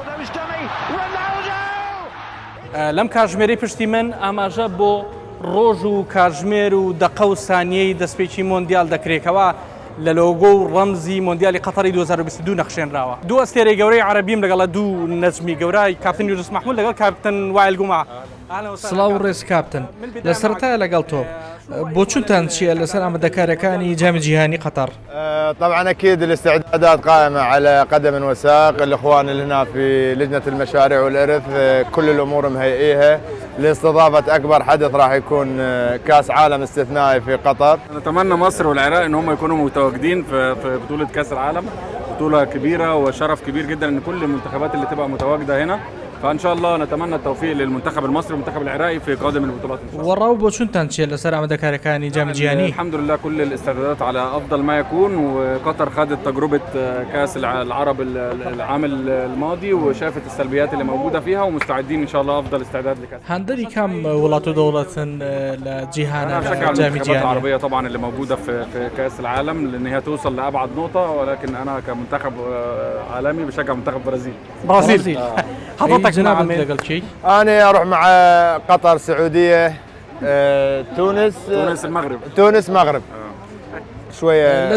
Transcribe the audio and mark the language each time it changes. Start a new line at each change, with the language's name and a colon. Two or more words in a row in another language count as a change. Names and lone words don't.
Central Kurdish: لەم کاتژمێرەی پشتی من ئاماژە بۆ ڕۆژ و کاتژمێر و دەقە و سانیەی دەستپێکی مۆندیال دەکرێتەوە لە لۆگۆ و ڕەمزی مۆندیالی قەتەری 2022 نەخشێنراوە. دوو ئەستێرەی گەورەی عەرەبیم لەگەڵ دوو نەجمی گەورەی کاپتن یونس محمود لەگەڵ کاپتن وائل قنواع. سڵاو و ڕێز کاپتن، لە سەرەتایە لەگەڵ تۆ بۆ چونتان چییە لەسەر ئامادەکاریەکانی جامی جیهانی قەتەر؟
Arabic: طبعا اكيد الاستعدادات قائمه على قدم وساق. الاخوان اللي هنا في لجنه المشاريع والارث كل الامور مهيئيها لاستضافه اكبر حدث راح يكون كاس عالم استثنائي في قطر. نتمنى مصر والعراق ان هم يكونوا متواجدين في بطوله كاس العالم، بطوله كبيره وشرف كبير جدا ان كل المنتخبات اللي تبقى متواجده هنا، فان شاء الله نتمنى التوفيق للمنتخب المصري والمنتخب العراقي في قادم البطولات ان شاء الله.
Central Kurdish: وراو بۆ چونتان چییە لەسەر ئامادەکاریەکانی جامی جیهانی؟
Arabic: الحمد لله كل الاستعدادات على افضل ما يكون، وقطر خدت تجربه كاس العرب العام الماضي وشافت السلبيات اللي موجوده فيها ومستعدين ان شاء الله افضل استعداد لكاس.
Central Kurdish: هەندێکی کام وڵات و دەوڵەتن لە جیهانە لە جامی جیهانی
Arabic: العربيه طبعا اللي موجوده في كاس العالم لان هي توصل لابعد نقطه، ولكن انا كمنتخب عالمي بشجع منتخب برازيل. حضرتك جنابك دقل شيء؟ أنا أروح مع قطر، سعودية، تونس المغرب شوية.